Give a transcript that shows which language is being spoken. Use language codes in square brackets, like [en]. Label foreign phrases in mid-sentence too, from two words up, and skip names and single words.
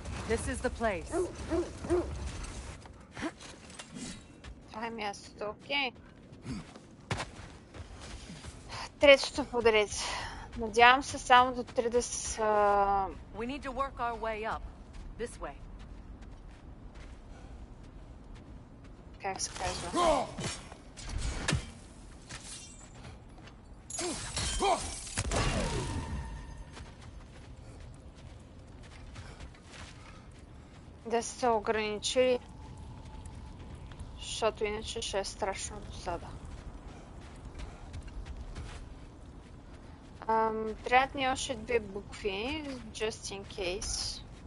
[en] This is the place. [bg] Това е мястото, окей. Третото подред. Надявам се само до 3 да са... [en] We need to work our way up. This way. [bg] Как се казва? Да се ограничили, защото иначе ще е страшно досада. Трябват ни още 2 букви, [en] just in case.